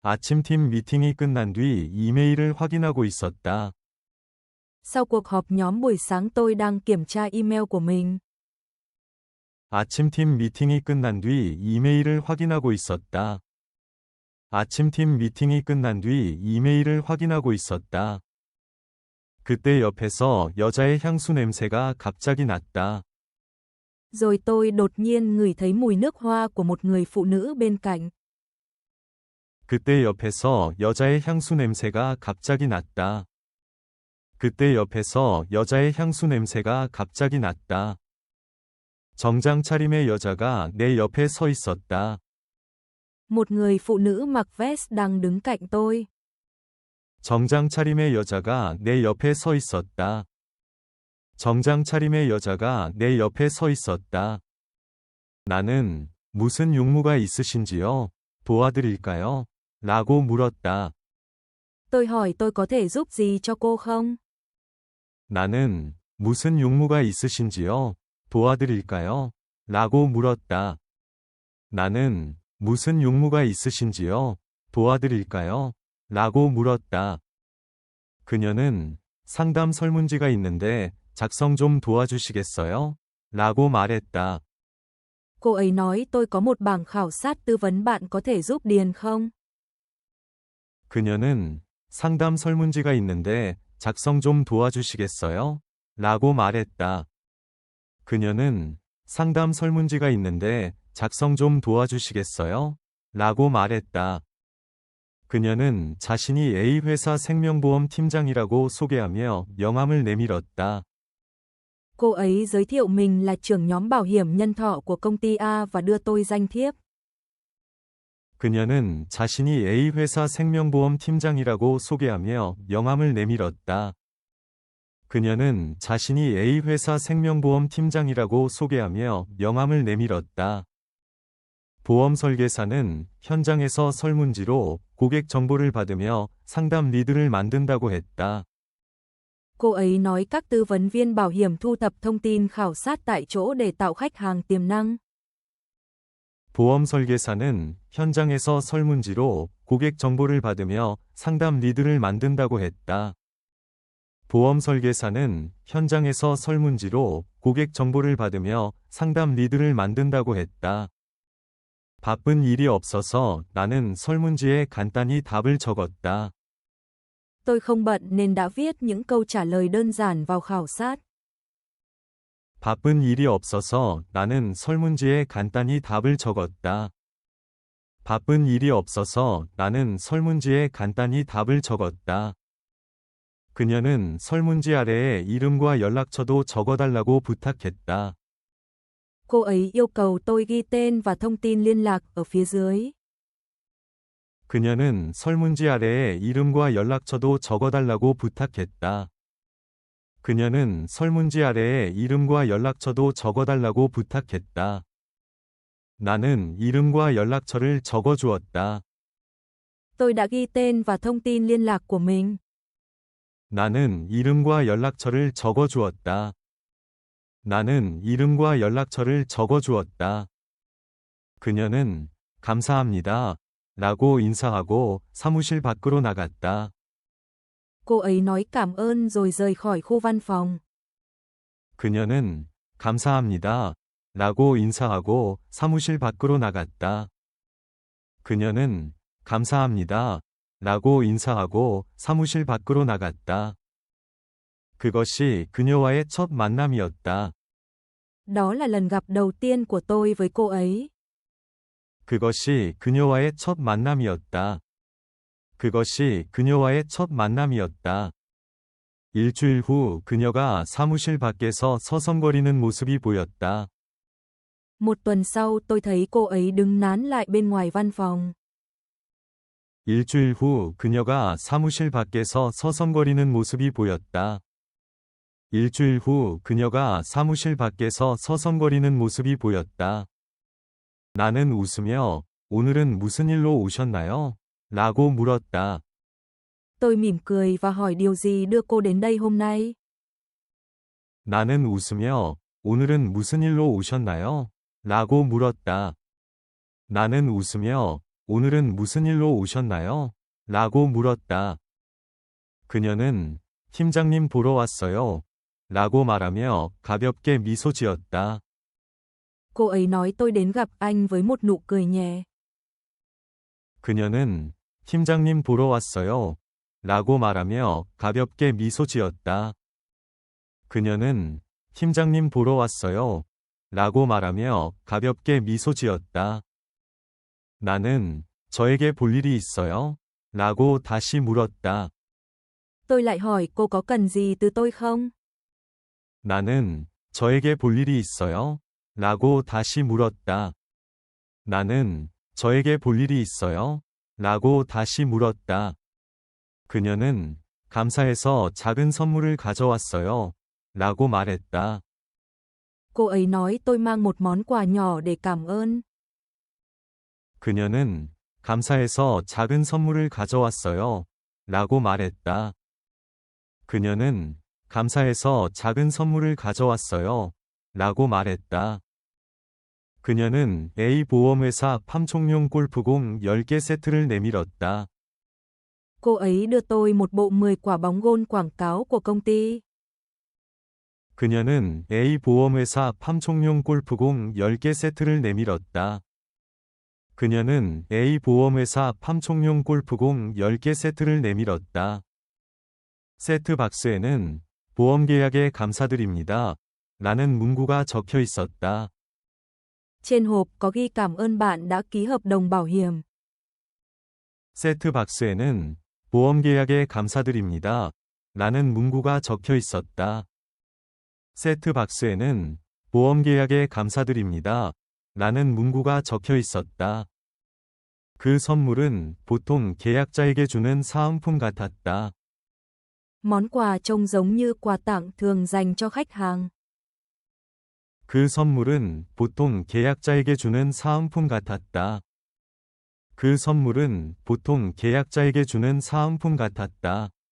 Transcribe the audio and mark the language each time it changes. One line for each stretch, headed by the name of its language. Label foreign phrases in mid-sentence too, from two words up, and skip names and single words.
Korean: 아침팀 미팅이 끝난 뒤 이메일을 확인하고 있었다.
Vietnamese: Sau cuộc họp nhóm buổi sáng tôi đang kiểm tra email của mình.
Korean: 아침팀 미팅이 끝난 뒤 이메일을 확인하고 있었다. 아침팀 미팅이 끝난 뒤 이메일을 확인하고 있었다. 그때 옆에서 여자의 향수 냄새가 갑자기 났다.
Vietnamese: Rồi tôi đột nhiên ngửi thấy mùi nước hoa của một người phụ nữ bên cạnh.
Korean: 그때 옆에서 여자의 향수 냄새가 갑자기 났다. 그때 옆에서 여자의 향수 냄새가 갑자기 났다. 정장 차림의 여자가 내 옆에 서 있었다.
Vietnamese: Một người phụ nữ mặc vest đang đứng cạnh tôi.
Korean: 정장 차림의 여자가 내 옆에 서 있었다. 정장 차림의 여자가 내 옆에 서 있었다. 나는 무슨 용무가 있으신지요? 도와드릴까요? 라고 물었다.
Vietnamese: Tôi hỏi tôi có thể giúp gì cho cô không?
Korean: 나는 무슨 용무가 있으신지요? 도와드릴까요? 라고 물었다. 나는 무슨 용무가 있으신지요? 도와드릴까요? 라고 물었다. 그녀는 상담 설문지가 있는데 작성 좀 도와주시겠어요? 라고 말했다.
Vietnamese: Cô ấy nói tôi có một bảng khảo sát tư vấn bạn có thể giúp điền không?
Korean: 그녀는 상담 설문지가 있는데 작성 좀 도와주시겠어요? 라고 말했다. 그녀는 상담 설문지가 있는데 작성 좀 도와주시겠어요? 라고 말했다. 그녀는 자신이 A회사 생명보험 팀장이라고 소개하며 명함을 내밀었다.
Vietnamese: Cô ấy giới thiệu mình là trưởng nhóm bảo hiểm nhân thọ của công ty A và đưa tôi danh thiếp.
Korean: 그녀는 자신이 A회사 생명보험 팀장이라고 소개하며 명함을 내밀었다. 그녀는 자신이 A회사 생명보험 팀장이라고 소개하며 명함을 내밀었다. 보험 설계사는 현장에서 설문지로 고객 정보를 받으며 상담 리드를 만든다고 했다.
Vietnamese: Cô ấy nói các tư vấn viên bảo hiểm thu thập thông tin khảo sát tại chỗ để tạo khách hàng tiềm năng.
Korean: 보험 설계사는 현장에서 설문지로 고객 정보를 받으며 상담 리드를 만든다고 했다. 보험 설계사는 현장에서 설문지로 고객 정보를 받으며 상담 리드를 만든다고 했다. 바쁜 일이 없어서 나는 설문지에 간단히 답을 적었다.
Vietnamese: Tôi không bận nên đã viết những câu trả lời đơn giản vào khảo sát.
Korean: 바쁜 일이 없어서 나는 설문지에 간단히 답을 적었다. 바쁜 일이 없어서 나는 설문지에 간단히 답을 적었다. 그녀는 설문지 아래에 이름과 연락처도 적어달라고 부탁했다.
Vietnamese: Cô ấy yêu cầu tôi ghi tên và thông tin liên lạc ở phía dưới.
Korean: 그녀는 설문지 아래에 이름과 연락처도 적어달라고 부탁했다. 그녀는 설문지 아래에 이름과 연락처도 적어달라고 부탁했다. 나는 이름과 연락처를 적어주었다.
Vietnamese: Tôi đã ghi tên và thông tin liên lạc của mình.
Korean: 나는 이름과 연락처를 적어주었다. 나는 이름과 연락처를 적어주었다. 그녀는 감사합니다. 라고 인사하고 사무실 밖으로 나갔다.
Vietnamese: Cô ấy nói cảm ơn rồi rời khỏi khu văn phòng.
Korean: 그녀는 감사합니다. 라고 인사하고 사무실 밖으로 나갔다. 그녀는 감사합니다. 라고 인사하고 사무실 밖으로 나갔다. 그것이 그녀와의 첫 만남이었다.
Vietnamese: Đó là lần gặp đầu tiên của tôi với cô ấy.
Korean: 그것이 그녀와의 첫 만남이었다. 그것이 그녀와의 첫 만남이었다. 일주일 후 그녀가 사무실 밖에서 서성거리는 모습이 보였다.
Vietnamese: Một tuần sau tôi thấy cô ấy đứng nán lại bên ngoài văn phòng.
Korean: 일주일 후 그녀가 사무실 밖에서 서성거리는 모습이 보였다. 일주일 후 그녀가 사무실 밖에서 서성거리는 모습이 보였다. 나는 웃으며 오늘은 무슨 일로 오셨나요? 라고 물었다.
Vietnamese: Tôi mỉm cười và hỏi điều gì đưa cô đến đây hôm nay.
Korean: 나는 웃으며 오늘은 무슨 일로 오셨나요? 라고 물었다. 나는 웃으며 오늘은 무슨 일로 오셨나요? 라고 물었다. 그녀는 팀장님 보러 왔어요. 라고 말하며 가볍게 미소 지었다.
Vietnamese: Cô ấy nói tôi đến gặp anh với một nụ cười nhẹ.
Korean: 그녀는 팀장님 보러 왔어요. 라고 말하며 가볍게 미소 지었다. 그녀는 팀장님 보러 왔어요. 라고 말하며 가볍게 미소 지었다. 나는 저에게 볼 일이 있어요? 라고 다시 물었다.
Vietnamese: Tôi lại hỏi cô có cần gì từ tôi không?
Korean: 나는 저에게 볼 일이 있어요? 라고 다시 물었다. 나는 저에게 볼 일이 있어요? 라고 다시 물었다. 그녀는 감사해서 작은 선물을 가져왔어요. 라고 말했다.
Vietnamese: Cô ấy nói tôi mang một món quà nhỏ để cảm ơn.
Korean: 그녀는 감사해서 작은 선물을 가져왔어요. 라고 말했다. 그녀는 감사해서 작은 선물을 가져왔어요. 라고 말했다. 그녀는 A보험회사 팜총용 골프공 10개 세트를 내밀었다.
Vietnamese: Cô ấy đưa tôi một bộ 10 quả bóng gôn quảng cáo của công ty.
Korean: 그녀는 A보험회사 팜총용 골프공 10개 세트를 내밀었다. 그녀는 A보험회사 팜총용 골프공 10개 세트를 내밀었다. 세트 박스에는 보험계약에 감사드립니다. 라는 문구가 적혀 있었다.
Vietnamese: Trên hộp có ghi cảm ơn bạn đã ký hợp đồng bảo hiểm.
Korean: 세트 박스에는 보험계약에 감사드립니다. 라는 문구가 적혀 있었다. 세트 박스에는 보험계약에 감사드립니다. 라는 문구가 적혀 있었다. 그 선물은 보통 계약자에게 주는 사은품 같았다.
Vietnamese: Món quà trông giống như quà tặng thường dành cho khách hàng.
Korean: 그 선물은 보통 계약자에게 주는 사은품 같았다. 그 선물은 보통 계약자에게 주는 사은품 같았다.